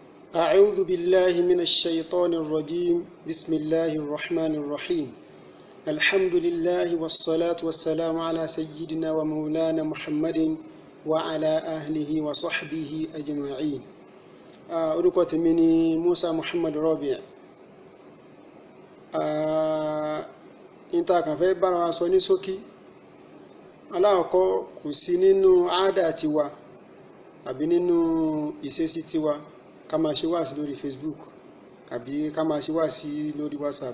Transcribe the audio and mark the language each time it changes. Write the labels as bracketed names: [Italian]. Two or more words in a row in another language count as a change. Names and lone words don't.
[Arabic] أعوذ بالله من الشيطان الرجيم بسم الله الرحمن الرحيم الحمد لله والصلاة والسلام على سيدنا ومولانا محمد وعلى أهله وصحبه أجمعين. [Yoruba] orúkọ tèmi ni Musa Muhammad Rabi'. Ìta kan fẹ́ bára wa sọ ní ṣókí. Alákọ̀ọ́kọ́ kò sí nínú àádà tiwa àbí nínú ìṣesí tiwa ká máa ṣe wáàsí lórí Facebook àbí ká máa ṣe wáàsí lórí WhatsApp.